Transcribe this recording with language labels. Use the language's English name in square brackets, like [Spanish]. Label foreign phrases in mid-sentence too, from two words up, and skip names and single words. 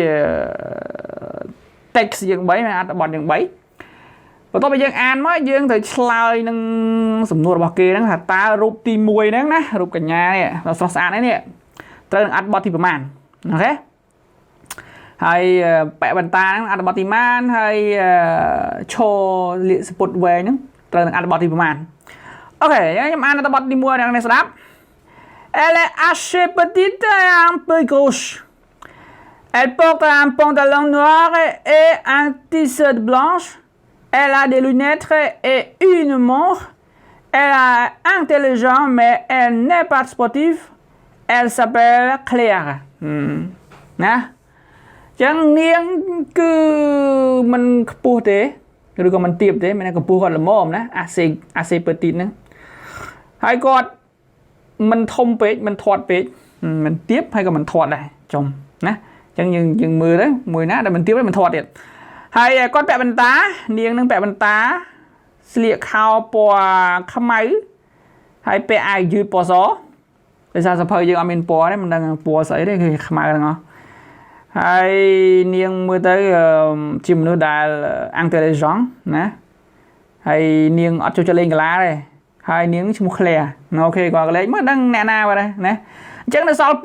[Khmer] text យើង3មានអត្ថបទយើង3បន្ទាប់ពីយើងអានមកយើងត្រូវឆ្លើយនឹងសំណួររបស់គេហ្នឹងថាតើរូបទី1ហ្នឹងណារូបកញ្ញានេះដ៏ស្រស់ស្អាតនេះត្រូវនឹងអត្ថបទទីប្រមាណអូខេហើយពាក់បន្តាហ្នឹងអត្ថបទទីម៉ានហើយឈរលាកសពុតវែងហ្នឹងត្រូវនឹងអត្ថបទទីប្រមាណអូខេខ្ញុំអានអត្ថបទទី1អ្នកនេះស្ដាប់ [French] Elle est assez petite et un peu gauche. Elle porte un pantalon noir et un t-shirt blanche. Elle a des lunettes et une montre. Elle est intelligente, mais elle n'est pas sportive. Elle s'appelle Claire. [Khmer] ណាចឹងនាងគឺមិនខ្ពស់ទេឬក៏មិនទាបទេមានតែកម្ពស់គាត់ល្មមណា [French] assez petite [Khmer] ហ្នឹងហើយគាត់មិនធំពេកមិនធា ត់ពេកមិនទាបហើយក៏មិនធាត់ដែរចំណាចឹងយើងមើលទៅមួយណាដែលមិនទៀបមិនធាត់ទៀតហើយ គាត់ពាក់បន្តានាងនឹងពាក់បន្តាស្លៀកខោពណ៌ខ្មៅហើយពាក់អាវយឺតពណ៌សដោយសារសភៅយើងអត់មានពណ៌ទេមិនដឹងពណ៌ស្អីទេគឺខ្មៅហ្នឹងហើយនាងមើលទៅជាមនុស្សដែល intelligent ណាហើយនាងអត់ចូលចិត្តលេងកីឡាទេហើយនាងឈ្មោះ Claire អូខេគាត់ក៏លេងមើលដឹងអ្នកណាបាទណាអញ្ចឹងនៅសល់